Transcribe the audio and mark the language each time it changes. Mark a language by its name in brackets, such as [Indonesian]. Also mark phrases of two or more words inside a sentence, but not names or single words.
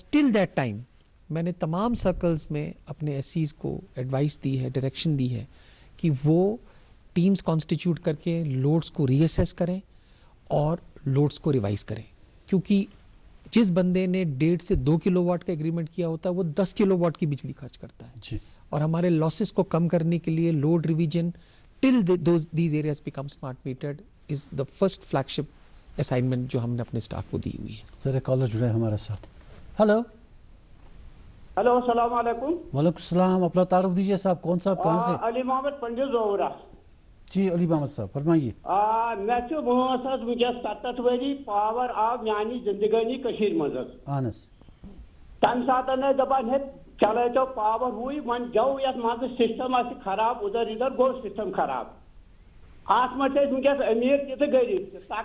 [English] till that time [Urdu] میں نے تمام سرکلز میں اپنے SCs کو ایڈوائس دی ہے، ڈائریکشن دی ہے کہ وہ [English] teams constitute [Urdu] کر کے لوڈز کو ری اسیس کریں اور لوڈز کو ریوائز کریں، کیونکہ جس بندے نے 1.5 سے 2 کلو واٹ کا ایگریمنٹ کیا ہوتا ہے وہ 10 کلو واٹ کی بجلی خرچ کرتا ہے، اور ہمارے لاسز کو کم کرنے کے لیے [English] load revision till these areas become smart metered is the first flagship assignment [Urdu] جو ہم نے اپنے سٹاف کو دی ہوئی ہے۔ سر ایک کالر جڑے ہمارے ساتھ۔ ہلو السلام علیکم۔ وعلیکم السلام، اپنا تعارف دیجیے صاحب، کون صاحب کہاں سے؟ علی محمد پنڈت زورہ۔ جی علی محمد صاحب فرمائیے۔ [Kashmiri] میں چھُ وٲنٛس حظ وٕنکٮ۪س 67 ؤری پاور آو میٛانہِ زندگٲنی کٔشیٖرِ منٛز حظ۔ اہن حظ۔ تَمہِ ساتہٕ ٲسۍ دَپان ہے چلٲیتو پاور ہوٗے وۄنۍ گوٚو یتھ منٛزٕ سسٹم آسہِ خراب ادھر ادھر گوٚو سسٹم خراب، اتھ منٛز چھِ أسۍ وٕنکٮ۪س امیر تہِ تہٕ غریب تہِ۔